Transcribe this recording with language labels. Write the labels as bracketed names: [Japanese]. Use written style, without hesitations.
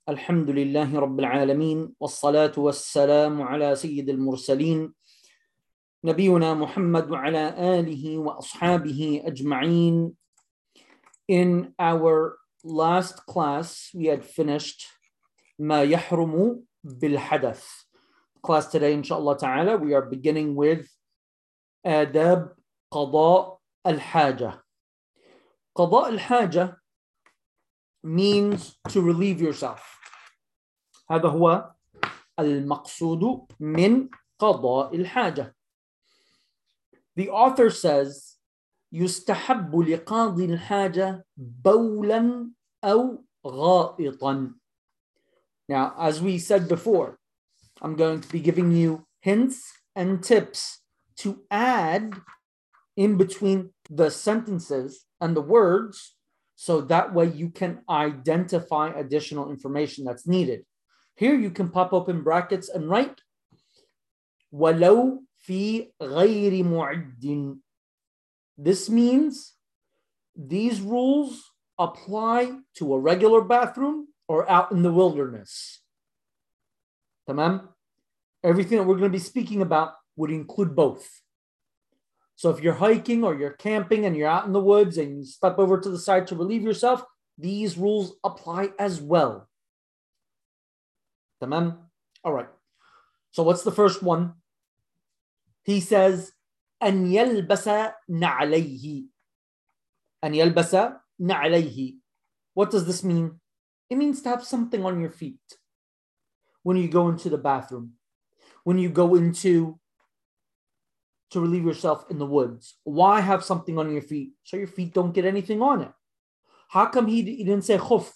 [Arabic] الحمد لله رب العالمين والصلاة والسلام على سيد المرسلين نبينا محمد وعلى آله وأصحابه أجمعين. [English] In our last class we had finished [Arabic] ما يحرم بالحدث. [English] Class today, inshallah ta'ala, we are beginning with adab qada al-haja. Qada al-haja means to relieve yourself. [Arabic] هذا هو المقصود من قضاء الحاجة. [English] The author says, [Arabic] يستحب لقاضي الحاجة بولا أو غائطا. [English] Now, as we said before, I'm going to be giving you hints and tips to add in between the sentences and the words so that way you can identify additional information that's needed. Here you can pop open brackets and write [Arabic] وَلَوْ فِي غَيْرِ مُعِدٍ. [English] This means these rules apply to a regular bathroom or out in the wilderness. [Arabic] تمام؟ [English] Everything that we're going to be speaking about would include both. So if you're hiking or you're camping and you're out in the woods and you step over to the side to relieve yourself, these rules apply as well. Tamam? All right. So what's the first one? He says, [Arabic] أن يلبس نعليه. أن يلبس نعليه. [English] What does this mean? It means to have something on your feet when you go into the bathroom. When you go into to relieve yourself in the woods, why have something on your feet? So your feet don't get anything on it. How come he didn't say khuf?